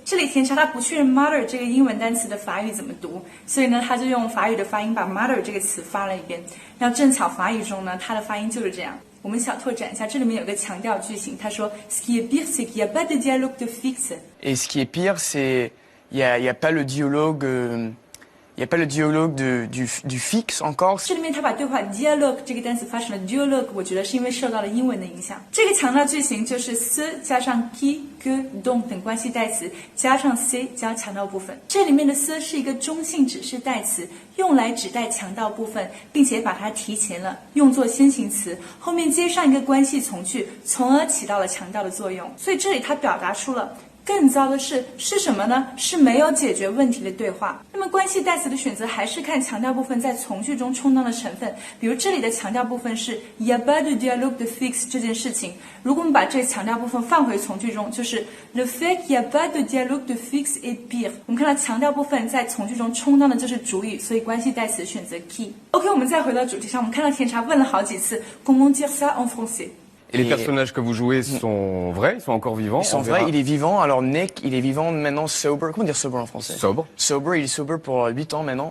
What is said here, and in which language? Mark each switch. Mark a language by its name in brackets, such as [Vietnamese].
[Chinese] 这里甜茶他不确认 martyr 这个英文单词的法语怎么读，所以呢，他就用法语的发音把 martyr 这个词发了一遍。然后正巧法语中呢，它的发音就是这样。我们小拓展一下，这里面有个强调句型，他说 [French] Ce qui est pire, c'est qu'il n'y a pas de dialogue de fixe. Et ce qui est pire, c'est il y a pas le dialogue. Il n'y a pas le dialogue du fixe encore. [Chinese] 这里面他把对话 dialogue 这个单词发成了 dialogue， 我觉得是因为受到了英文的影响。这个强调句型就是 ce 加上 qui、que、dont 等关系代词加上 c 加强调部分。这里面的 ce 是一个中性指示代词，用来指代强调部分，并且把它提前了，用作先行词，后面接上一个关系从句，从而起到了强调的作用。所以这里它表达出了。更糟的是什么呢？是没有解决问题的对话。那么关系代词的选择还是看强调部分在从句中充当的成分。比如这里的强调部分是 [French] il y a pas de dialogue de fixe [Chinese] 这件事情，如果我们把这个强调部分放回从句中，就是 [French] le fait qu'il y a pas de dialogue de fixe est pire。 [Chinese] 我们看到强调部分在从句中充当的就是主语，所以关系代词选择 qui。OK， 我们再回到主题上，我们看到甜茶问了好几次 [French] comment dire ça en français。 [Chinese] Et [French] les personnages que vous jouez sont vrais, ils sont encore vivants. Ils sont vrais, il est vivant. Alors Nick, il est vivant maintenant sober. Comment dire sober en français? Sobre. Sober, il est sober pour 8 ans maintenant.